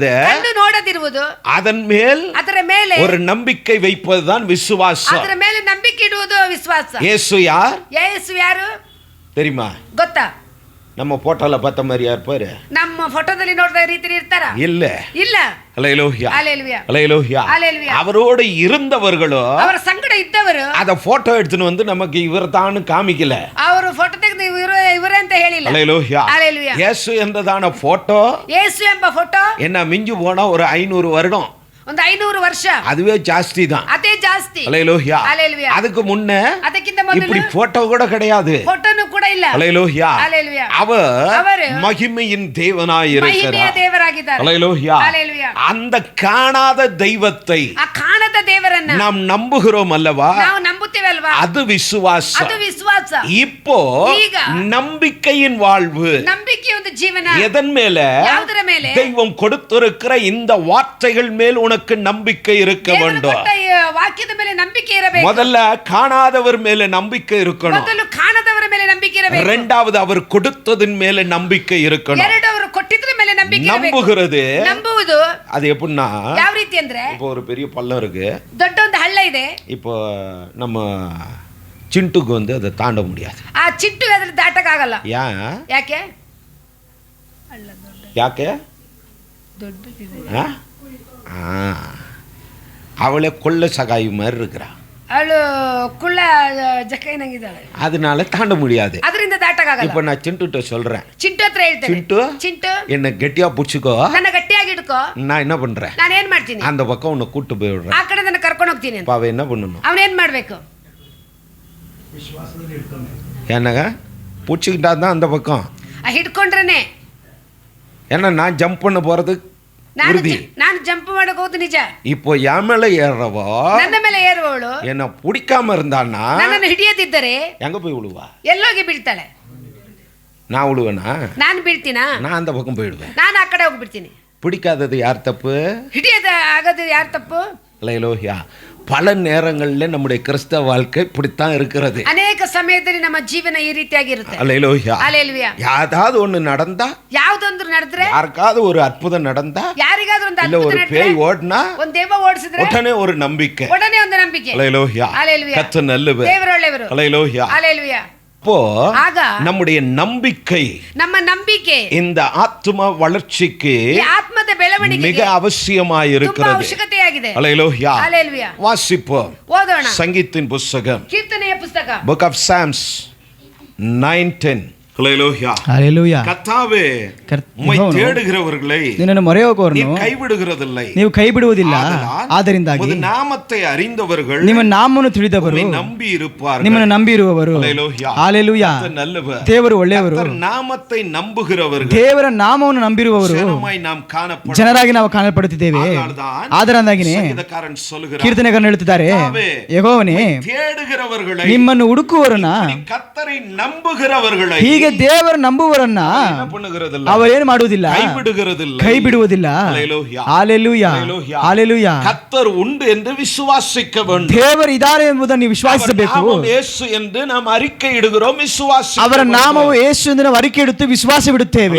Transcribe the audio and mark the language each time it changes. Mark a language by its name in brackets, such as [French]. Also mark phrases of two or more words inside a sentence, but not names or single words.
[Kannada] ಕಣ್ಣು ನೋಡದಿರುವುದು, [Tamil] அதன் மேல் [Kannada] ಅದರ ಮೇಲೆ [Tamil] ஒரு நம்பிக்கை வைப்பதுதான் விசுவாசம். [Kannada] ಅದರ ಮೇಲೆ ನಂಬಿಕೆ ಇಡುವುದು ವಿಶ್ವಾಸ. [Tamil] இயேசு யார் [Kannada] ಯೇಸು ಯಾರು [Tamil] தெரியுமா? [Kannada] ಗೊತ್ತಾ? [Tamil] நம்ம போட்டோல பார்த்த மாதிரியா இருப்பாரு? [Kannada] ನಮ್ಮ ಫೋಟೋದಲ್ಲಿ ನೋಡಿದ ರೀತಿ ಇರ್ತಾರ? [Tamil] இல்ல. [Kannada] ಇಲ್ಲ. [Tamil] ஹல்லேலூயா, ஹல்லேலூயா, ஹல்லேலூயா. ஹல்லேலூயா. அவரோடு இருந்தவர்களோ [Kannada] ಅವರ ಸಂಗಡ ಇದ್ದವರು [Tamil] அத போட்டோ எடுத்துன்னு வந்து நமக்கு இவர் தான் காமிக்கல. [Kannada] ಅವರು ಫೋಟೋ ತೆಗೆದು ಇವರೇ ಅಂತ ಹೇಳಿಲ್ಲ. [Tamil] ஹல்லேலூயா, ஹல்லேலூயா. இயேசு என்றதான போட்டோ [Kannada] ಯೇಸು ಎಂಬ ಫೋಟೋ [Tamil] என்ன மிஞ்சு போனா ஒரு 500 வருடம், [Kannada] ಒಂದು 500 ವರ್ಷ, [Tamil] அதுவே ஜாஸ்தி தான். [Kannada] ಅದೇ ಜಾಸ್ತಿ. [Tamil] ஹல்லேலூயா. ஹல்லேலூயா. அதுக்கு முன்ன [Kannada] ಅದಕ್ಕಿಂತ ಮೊದಲು [Tamil] இப்படி போட்டோ கூட கிடையாது. [Kannada] ಫೋಟೋನು ಕೂಡ ಇಲ್ಲ. [Tamil] ஹல்லேலூயா. ஹல்லேலூயா. அவர் மகிமையின் தேவனாய் [Kannada] ಮಹಿಮೆಯ [Tamil] இருக்கிறார். [Kannada] ದೇವರಾಗಿದ್ದಾರೆ. [Tamil] ஹல்லேலூயா. ஹல்லேலூயா. அந்த காணாத தெய்வத்தை [Kannada] ಆ ಕಾಣದ ದೇವರನ್ನ [Tamil] நாம் நம்புகிறோம் அல்லவா? [Kannada] ನಾವು ನಂಬುತ್ತೇವಲ್ವಾ? [Tamil] அது விசுவாசம். [Kannada] ಅದು ವಿಶ್ವಾಸ. [Tamil] இப்போ [Kannada] ಈಗ [Tamil] நம்பிக்கையின் வாழ்வு [Kannada] ನಂಬಿಕೆಯ ಒಂದು ಜೀವನ [Tamil] எதன் மேல? [Kannada] ಯಾವುದರ ಮೇಲೆ? [Tamil] தெய்வம் கொடுத்திருக்கிற இந்த வார்த்தைகள் மேல் உனக்கு நம்பிக்கை இருக்க [Kannada] ದೇವರು [Tamil] வேண்டும். [Kannada] ಕೊಟ್ಟ ಈ ವಾಕ್ಯದ ಮೇಲೆ ನಂಬಿಕೆ ಇರಬೇಕು. [Tamil] முதல்ல காணாதவர் மேல நம்பிக்கை இருக்கணும். [Kannada] ಮೊದಲು ಕಾಣದವರ ಮೇಲೆ ನಂಬಿಕೆ ಇರಬೇಕು. [Tamil] இரண்டாவது அவர் கொடுத்ததின் மேல நம்பிக்கை இருக்கணும். [Kannada] ಎರಡು ಅವರು ಕೊಟ್ಟಿದ್ರ ಮೇಲೆ ನಂಬಿಕೆ ಇರಬೇಕು. [Tamil] நம்புகிறது [Kannada] ನಂಬುವುದು [Tamil] அது எப்படின்னா, [Kannada] ಯಾವ ರೀತಿ ಅಂದ್ರೆ, [Tamil] இப்போ ஒரு பெரிய பள்ளம் இருக்கு, [Kannada] ದೊಡ್ಡ ಒಂದು ಹಳ್ಳ ಇದೆ. [Tamil] இப்போ நம்ம ಚಿಂಟುக்கு வந்து அதை தாண்ட முடியாது. [Kannada] ಆ ಚಿಟ್ಟು ಅದ್ರ ದಾಟಕ್ಕಾಗಲ್ಲ. [Tamil] ஏன்? [Kannada] ಯಾಕೆ? ಯಾಕೆ? ದೊಡ್ಡದಿದೆ. [Tamil] அவளே கொள்ள சகாயி மாதிரி இருக்கிறா, [Kannada] ಅವಳು ಕುಳ್ಳ ಜಕ್ಕೈನಂಗಿದ್ದಾಳೆ, [Tamil] அதனால தாண்ட முடியாது. [Kannada] ಅದರಿಂದ ದಾಟಕ್ಕಾಗಲ್ಲ. [Tamil] இப்ப நான் சிண்டுட்ட சொல்றேன், [Kannada] ಚಿಂಟು ಹತ್ರ ಹೇಳ್ತೇನೆ, ಚಿಂಟು ಚಿಂಟು [Tamil] என்ன கெட்டியா புடிச்சுக்கோ, [Kannada] ನನ್ನ ಗಟ್ಟಿಯಾಗಿ ಇಟ್ಕೋ. [Tamil] நான் என்ன பண்றேன், [Kannada] ನಾನು ಏನ್ ಮಾಡ್ತೀನಿ, [Tamil] அந்த பக்கம் உன்னை கூட்டு போய் விடுறேன். [Kannada] ಆ ಕಡೆ ನನ್ನ ಕರ್ಕೊಂಡು ಹೋಗ್ತೀನಿ ಅಂತ. [Tamil] அவ என்ன பண்ணணும், [Kannada] ಅವನೇನ್ ಮಾಡ್ಬೇಕು? [Tamil] என்னங்க புடிச்சுக்கிட்டா தான் அந்த பக்கம். [Kannada] ಹಿಡ್ಕೊಂಡ್ರೇನೆ. [Tamil] ஏன்னா நான் ஜம்ப் பண்ண போறது உறுதி. [Kannada] ನಾನು ಜಂಪ್ ಮಾಡಕ್ ಹೋಗುದು ನಿಜ. [Tamil] இப்போ என் மேல ஏறவோ, [Kannada] ನನ್ನ ಮೇಲೆ ಏರುವವಳು [Tamil] என்ன பிடிக்காம இருந்தான்னா [Kannada] ನನ್ನನ್ನು ಹಿಡಿಯದಿದ್ದರೆ [Tamil] எங்க போய் விழுவா? [Kannada] ಎಲ್ಲೋಗಿ ಬೀಳ್ತಾಳೆ. [Tamil] நான் விழுவேனா? [Kannada] ನಾನು ಬೀಳ್ತೀನಾ? [Tamil] நான் அந்த பக்கம் போயிடுவேன். [Kannada] ನಾನು ಆ ಕಡೆ ಹೋಗ್ಬಿಡ್ತೀನಿ. [Tamil] பிடிக்காதது யார் தப்பு? [Kannada] ಹಿಡಿಯದ ಆಗೋದು ಯಾರು ತಪ್ಪು? [Tamil] ஹல்லேலூயா. பல நேரங்களில் நம்முடைய கிறிஸ்தவ வாழ்க்கை இப்படித்தான் இருக்கிறது. [Kannada] ಅನೇಕ ಸಮಯದಲ್ಲಿ ನಮ್ಮ ಜೀವನ ಈ ರೀತಿಯಾಗಿರುತ್ತೆ. [Tamil] ஹல்லேலூயா. [Kannada] ಹಲ್ಲೇಲೂಯಾ. [Tamil] யாதாவது ஒண்ணு நடந்தா, [Kannada] ಯಾವುದೊಂದು ನಡೆದ್ರೆ, [Tamil] யாருக்காவது ஒரு அற்புதம் நடந்தா, [Kannada] ಯಾರಿಗಾದ್ರೂ ಒಂದು [Tamil] இல்ல [Kannada] ಅದ್ಭುತ [Tamil] ஒரு [Kannada] ನಡೆದ್ರೆ, [Tamil] பேய் ಓಡ್னா, [Kannada] ಒಂದು ದೆವ್ವ ಓಡಿಸಿದ್ರೆ [Tamil] உடனே ஒரு நம்பிக்கை. [Kannada] ಒಡನೆ ಒಂದು ನಂಬಿಕೆ. [Tamil] ஹல்லேலூயா. [Kannada] ಹಲ್ಲೇಲೂಯಾ. [Tamil] கர்த்தர் நல்லவர். [Kannada] ದೇವರು ಒಳ್ಳೆಯವರು. [Tamil] ஹல்லேலூயா. [Kannada] ಹಲ್ಲೇಲೂಯಾ. [Tamil] அப்போ [Kannada] ಆಗ [Tamil] நம்முடைய நம்பிக்கை [Kannada] ನಮ್ಮ ನಂಬಿಕೆ [Tamil] இந்த ஆத்ம வளர்ச்சிக்கு [Kannada] ಈ ಆತ್ಮದ ಬೆಳವಣಿಗೆಗೆ [Tamil] மிக அவசியமாய் [Kannada] ತುಂಬಾ [Tamil] இருக்கிறது. [Kannada] ಅವಶ್ಯಕತೆಯಾಗಿದೆ. [Tamil] ஹல்லேலூயா. [Kannada] ಹಲ್ಲೇಲೂಯಾ. [Tamil] வாசிப்போம் [Kannada] ಓದೋಣ. [Tamil] சங்கீதத்தின் புத்தகம், [Kannada] ಕೀರ್ತನೆಯ ಪುಸ್ತಕ, [English] Book of Psalms 9:10. ஹல்லேலூயா. [Kannada] ಹಲ್ಲೇಲೂಯಾ. [Tamil] கர்த்தாவே, உம்மை தேடுகிறவர்களை [Kannada] ನಿನ್ನನ್ನು ಮೊರೆಯೋಗೋರನ್ನು [Tamil] நீர் கைவிடுகிறதில்லை. [Kannada] ನೀವು ಕೈ ಬಿಡುವುದಿಲ್ಲ. ಆದ್ದರಿಂದಾಗಿ [Tamil] உமது நாமத்தை அறிந்தவர்கள் [Kannada] ನಿಮ್ಮ ನಾಮವನ್ನು ತಿಳಿದವರು [Tamil] உம்மை நம்பி இருப்பார்கள். [Kannada] ನಿಮ್ಮನ್ನು ನಂಬಿರುವವರು. [Tamil] ஹல்லேலூயா. [Kannada] ಹಲ್ಲೇಲೂಯಾ. [Tamil] கர்த்தர் நல்லவர். [Kannada] ದೇವರು ಒಳ್ಳೆಯವರು. [Tamil] கர்த்தர் நாமத்தை நம்புகிறவர்கள் [Kannada] ದೇವರ ನಾಮವನ್ನು ನಂಬಿರುವವರು [Tamil] ஜனமாய் நாம் காணப்படுவோம். [Kannada] ಜನರಾಗಿ ನಾವು ಕಾಣಲ್ಪಡುತ್ತಿದ್ದೇವೆ. ಆದರಿಂದಾಗಿನೇ [Tamil] ಸಂಗೀತಕಾರன் சொல்லுகிறார், [Kannada] ಕೀರ್ತನೆಗಾರನು ಹೇಳುತ್ತಿದ್ದಾರೆ, ಯೆಹೋವನೇ, [Tamil] தேடுகிறவர்களை, [Kannada] ನಿಮ್ಮನ್ನು ಹುಡುಕುವವರನ್ನ, [Tamil] கர்த்தரை நம்புகிறவர்களை [Kannada] ಹೀಗೆ ದೇವರ ನಂಬುವವರನ್ನ [Tamil] என்ன பண்ணுகிறதில்லை, [Kannada] ಅವರೇನು ಮಾಡುವುದಿಲ್ಲ, [Tamil] கைவிடுகிறதில்லை. [Kannada] ಕೈ ಬಿಡುವುದಿಲ್ಲ. [Tamil] ஹல்லேலூயா. [Kannada] ಹಲ್ಲೇಲೂಯಾ. [Tamil] ஹல்லேலூயா. [Kannada] ಹಲ್ಲೇಲೂಯಾ. [Tamil] கர்த்தர் உண்டு என்று விசுவாசிக்க வேண்டும். [Kannada] ದೇವರು ಇದ್ದಾರೆ ಎಂಬುದನ್ನು ನೀವು ವಿಶ್ವಾಸಿಸಬೇಕು. [Tamil] அவர் நாமம் இயேசு என்று நாம் அறிக்கை ಇಡುகிறோம், ವಿಶ್ವಾಸಿக்க [Kannada] ಅವರ [Tamil] வேண்டும். [Kannada] ನಾಮವು ಯೇಸು ಎಂದು ನಾವು ಅರಿಕೆ ಇಡುತ್ತಾ ವಿಶ್ವಾಸ ಬಿಡುತ್ತೇವೆ.